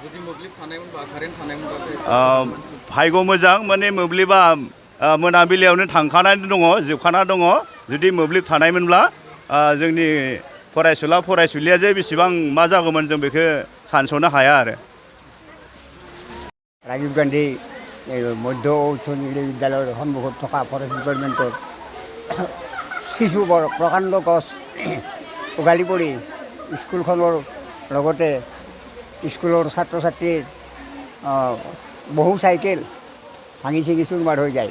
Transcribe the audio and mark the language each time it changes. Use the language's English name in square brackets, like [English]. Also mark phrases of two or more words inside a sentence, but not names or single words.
[Bodo] भाग्य मोजां, माने मोब्लिबा मोनाबिलियावनो थांखानानै दङ, जोबखाना दङ। जुदि मोब्लिब थानायमोनब्ला जोंनि फरायसुला फरायसुलिया जे बेसेबां मा जागौमोन जों बेखौ सानस'नो हाया आरो। [Assamese] राजीव गान्धी मध्য উচ্চ নিগৰী বিদ্যালয়ৰ সন্মুখত থকা [English] forest departmentৰ [Assamese] শিশু প্ৰকাণ্ড গছ উঘালি পৰি স্কুলখনৰ লগতে স্কুলৰ ছাত্ৰ ছাত্ৰীৰ বহু চাইকেল ভাঙি ছিঙি চুৰমাৰ হৈ যায়।